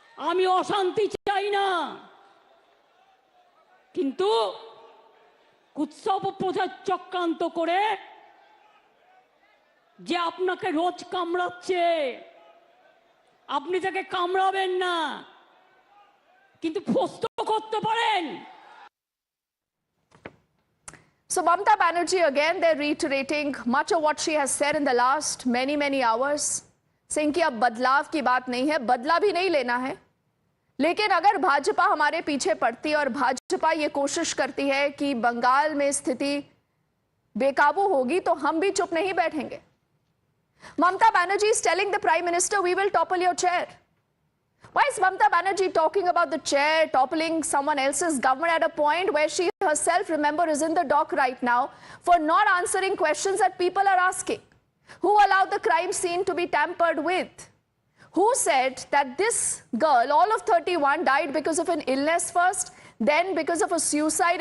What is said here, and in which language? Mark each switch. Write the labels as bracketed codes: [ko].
[bn] আমি অশান্তি চাই না, কিন্তু উৎসব প্রচার চক্রান্ত করে যে আপনাকে রোজ কামড়াচ্ছে, আপনি তাকে কামড়াবেন না, কিন্তু প্রশ্ন করতে পারেন। [en] So Mamata Banerjee, again, they're reiterating much of what she has said in the last many hours, saying [hi] कि अब बदलाव की बात नहीं है, बदला भी नहीं लेना है। लेकिन अगर भाजपा हमारे पीछे पड़ती और भाजपा ये कोशिश करती है कि बंगाल में स्थिति बेकाबू होगी, तो हम भी चुप नहीं बैठेंगे। [en] Mamata Banerjee is telling the Prime Minister, we will topple your chair. Why is Mamata Banerjee talking about the chair, toppling someone else's government at a point where she herself, remember, is in the dock right now for not answering questions that people are asking? Who allowed the crime scene to be tampered with? Who said that this girl, all of 31, died because of an illness first, then because of a suicide?